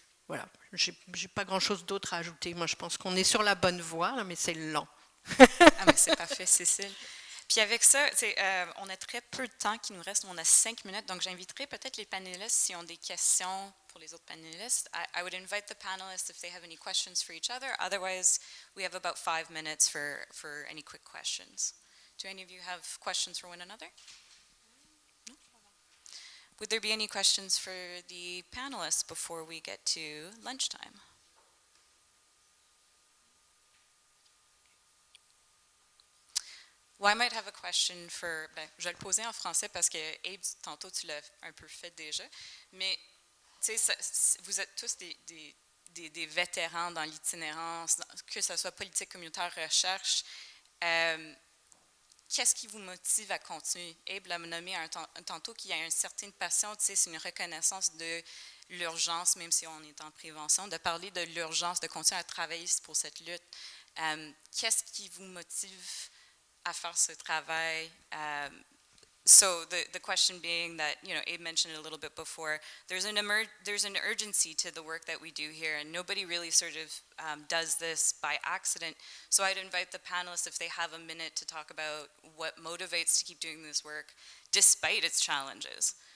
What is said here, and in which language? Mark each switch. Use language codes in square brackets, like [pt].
[fr] Voilà, je n'ai pas grand-chose d'autre à ajouter. Moi, je pense qu'on est sur la bonne voie, mais c'est lent. Ah, mais c'est parfait, Cécile. Puis avec ça, on a très peu de temps qui nous reste. On a 5 minutes, donc j'inviterai peut-être les panélistes s'ils ont des questions pour les autres panélistes. [en] I would invite the panelists if they have any questions for each other. Otherwise, we have about 5 minutes for any quick questions. Do any of you have questions for one another? No? Would there be any questions for the panelists before we get to lunchtime? Well, I might have a question for, [fr] je vais le poser en français parce que Abe, tantôt tu l'as un peu fait déjà, mais vous êtes tous des vétérans dans l'itinérance, que ce soit politique communautaire, recherche. Qu'est-ce qui vous motive à continuer? Abe l'a nommé tantôt qu'il y a une certaine passion, c'est une reconnaissance de l'urgence, même si on est en prévention, de parler de l'urgence, de continuer à travailler pour cette lutte. Qu'est-ce qui vous motive à faire ce travail? [en] So the question being that, Abe mentioned it a little bit before, there's an urgency to the work that we do here, and nobody really sort of does this by accident. So I'd invite the panelists, if they have a minute, to talk about what motivates to keep doing this work despite its challenges.